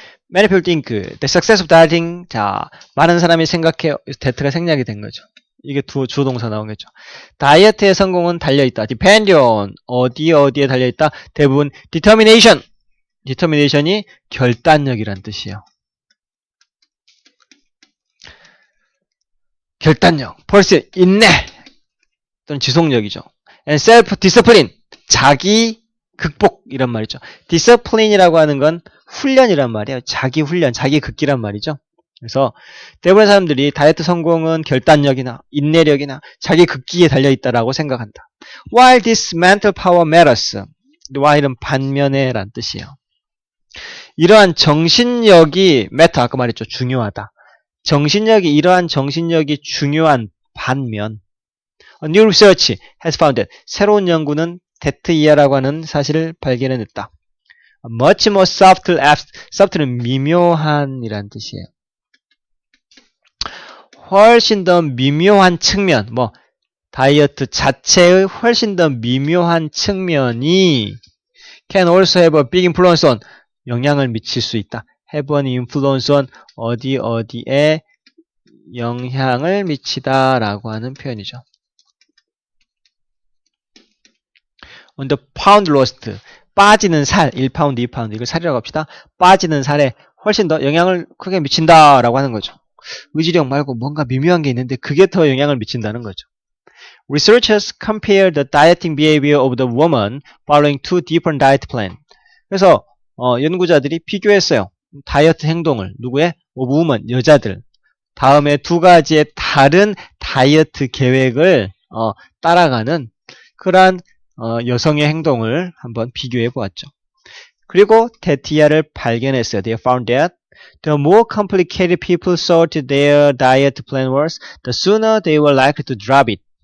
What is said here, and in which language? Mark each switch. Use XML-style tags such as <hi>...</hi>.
<en>Many people think the success of dieting.</en> <ko>자, 많은 사람이 생각해 대트가 생략이 된 거죠. 이게 주어 동사 나오겠죠. 다이어트의 성공은 달려있다.</ko> <en>depend on</en> <ko>어디에 달려있다. 대부분 determination. determination이 결단력이란 뜻이에요. 결단력, pursuit, 인내 또는 지속력이죠. and self-discipline, 자기 극복 이란 말이죠. discipline이라고 하는 건 훈련이란 말이에요. 자기 훈련, 자기 극기란 말이죠. 그래서 대부분의 사람들이 다이어트 성공은 결단력이나 인내력이나 자기 극기에 달려있다라고 생각한다.</ko> <en>While this mental power matters,</en> <ko>while은 반면에란 뜻이에요. 이러한 정신력이 matter, 아까 말했죠. 중요하다. 이러한 정신력이 중요한 반면</ko> <en>A new research has found that</en> <ko>새로운 연구는 that 이하라고 하는 사실을 발견해냈다.</ko> <en>Much more subtle,</en> <ko>subtle은 미묘한 이란 뜻이에요. 훨씬 더 미묘한 측면, 다이어트 자체의 훨씬 더 미묘한 측면이</ko> <en>can also have a big influence on,</en> <ko>영향을 미칠 수 있다.</ko> <en>have an influence on,</en> <ko>어디에 영향을 미치다라고 하는 표현이죠.</ko> <en>On the pound lost,</en> <ko>빠지는 살, 1파운드, 2파운드, 이걸 살이라고 합시다. 빠지는 살에 훨씬 더 영향을 크게 미친다라고 하는 거죠. 의지력 말고 뭔가 미묘한 게 있는데 그게 더 영향을 미친다는 거죠.</ko> <en>Researchers compare the dieting behavior of the woman following two different diet plans.</en> <ko>그래서 연구자들이 비교했어요. 다이어트 행동을 누구의?</ko> <en>of women,</en> <ko>여자들. 다음에 두 가지의 다른 다이어트 계획을 따라가는 그러한 여성의 행동을 한번 비교해 보았죠. 그리고 데티아를 발견했어요.</ko> <en>They found that the more complicated people thought their diet plan was, the sooner they were likely to drop it.</en>